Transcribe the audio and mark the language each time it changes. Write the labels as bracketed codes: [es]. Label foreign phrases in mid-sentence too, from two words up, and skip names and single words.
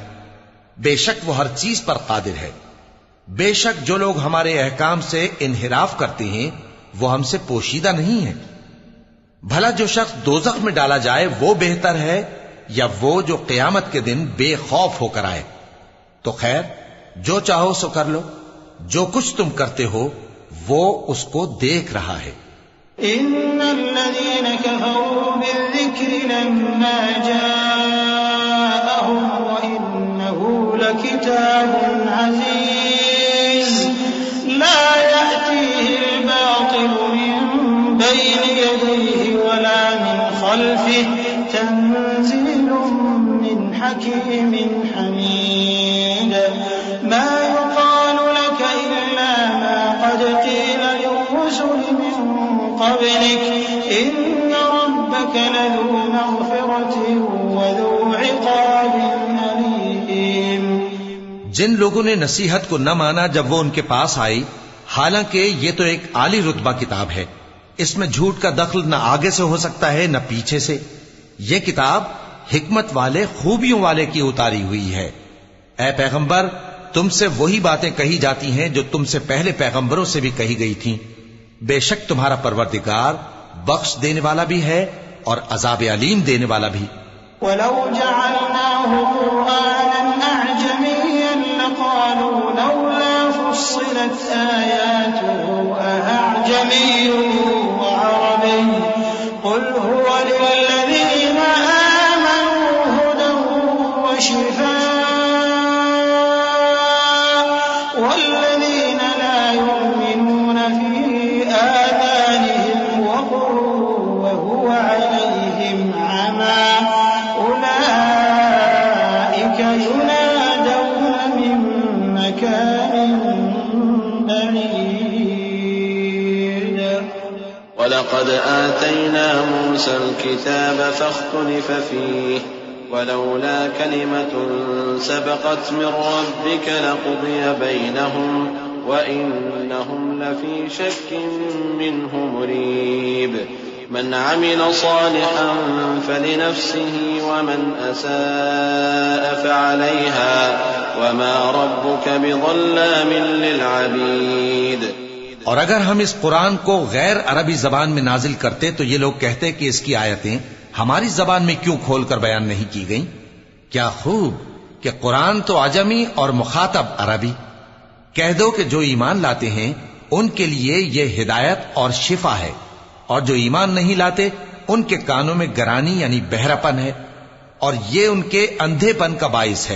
[ur] بیشک وہ ہر چیز پر قادر ہے۔ بیشک جو لوگ ہمارے احکام سے انحراف کرتے ہیں وہ ہم سے پوشیدہ نہیں ہے. بھلا جو شخص دوزخ میں ڈالا جائے وہ بہتر ہے یا وہ جو قیامت کے دن بےخوف ہو کر آئے. تو خیر، جو چاہو سو کر لو، جو کچھ تم کرتے ہو وہ اس کو دیکھ رہا ہے. [ar] إن الذين كفروا بالذكر لما جاءهم وإنه لكتاب عزيز لا يأتيه الباطل من بين يديه ولا من خلفه تنزيل من حكيم حميد ما يقال لك إلا ما قد قيل للرسل من قبلك إن ربك لذو مغفرة وذو عقاب أليم. [ur] جن لوگوں نے نصیحت کو نہ مانا جب وہ ان کے پاس آئی، حالانکہ یہ تو ایک عالی رتبہ کتاب ہے، اس میں جھوٹ کا دخل نہ آگے سے ہو سکتا ہے نہ پیچھے سے. یہ کتاب حکمت والے، خوبیوں والے کی اتاری ہوئی ہے. اے پیغمبر، تم سے وہی باتیں کہی جاتی ہیں جو تم سے پہلے پیغمبروں سے بھی کہی گئی تھیں. بیشک تمہارا پروردگار بخش دینے والا بھی ہے اور عذاب الیم دینے والا بھی. [ar] ولو جعلناه قرآنا أعجميا لقالوا لولا فصلت آياته أأعجمي وعربي قل هو للذين آمنوا هدى و شفاء والذين لا يؤمنون في آذانهم وقر وهو عليهم عمى أولئك ينادون من مكان بعيد. ولقد آتينا موسى الكتاب فاختلف فيه ولولا كلمة سبقت من ربك لقضي بينهم وإنهم لفي شك منه مريب. من عمل صالحا فلنفسه ومن أساء فعليها وما ربك بظلام للعبيد. [ur] اور اگر ہم اس قرآن کو غیر عربی زبان میں نازل کرتے تو یہ لوگ کہتے کہ اس کی آیتیں ہماری زبان میں کیوں کھول کر بیان نہیں کی گئیں? کیا خوب کہ قرآن تو عجمی اور مخاطب عربی. کہہ دو کہ جو ایمان لاتے ہیں ان کے لیے یہ ہدایت اور شفا ہے، اور جو ایمان نہیں لاتے ان کے کانوں میں گرانی یعنی بہرا پن ہے، اور یہ ان کے اندھے پن کا باعث ہے.